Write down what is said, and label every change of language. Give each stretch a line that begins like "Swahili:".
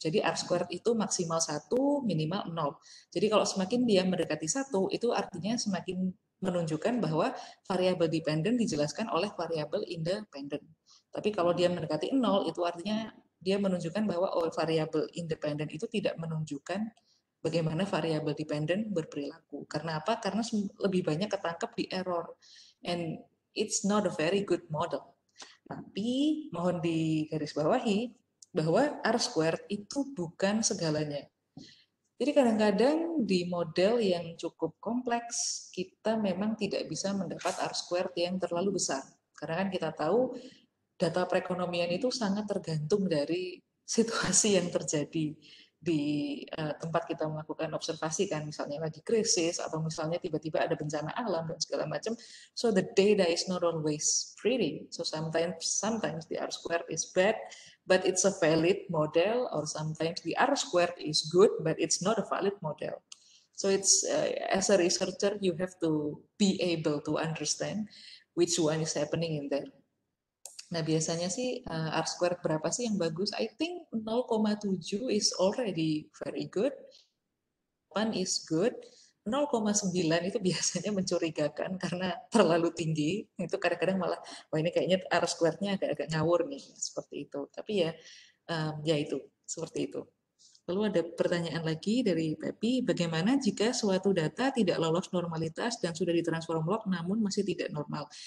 Indonesian: Jadi R squared itu maksimal 1, minimal 0. Jadi kalau semakin dia mendekati 1, itu artinya semakin menunjukkan bahwa variabel dependent dijelaskan oleh variabel independent. Tapi kalau dia mendekati 0, itu artinya dia menunjukkan bahwa variabel independent itu tidak menunjukkan bagaimana variabel dependent berperilaku. Karena apa? Karena lebih banyak ketangkep di error.
English: And it's not a very good model.
Indonesian: Tapi mohon digarisbawahi bahwa R squared itu bukan segalanya. Jadi kadang-kadang di model yang cukup kompleks, kita memang tidak bisa mendapat R squared yang terlalu besar. Karena kan kita tahu data perekonomian itu sangat tergantung dari situasi yang terjadi di tempat kita melakukan observasi kan, misalnya lagi krisis atau misalnya tiba-tiba ada bencana alam dan segala macam.
English: So the data is not always pretty. So sometimes the R squared is bad, but it's a valid model, or sometimes the R squared is good, but it's not a valid model. So it's as a researcher you have to be able to understand which one is happening in there.
Indonesian: Nah, biasanya sih R squared berapa sih yang bagus?
English: I think 0,7 is already very good. 8 is good.
Indonesian: 0,9 itu biasanya mencurigakan karena terlalu tinggi. Itu kadang-kadang malah, wah ini kayaknya R squared-nya agak-agak ngawur nih, seperti itu. Tapi ya itu, seperti itu. Lalu ada pertanyaan lagi dari Pepi, bagaimana jika suatu data tidak lolos normalitas dan sudah ditransform log namun masih tidak normal?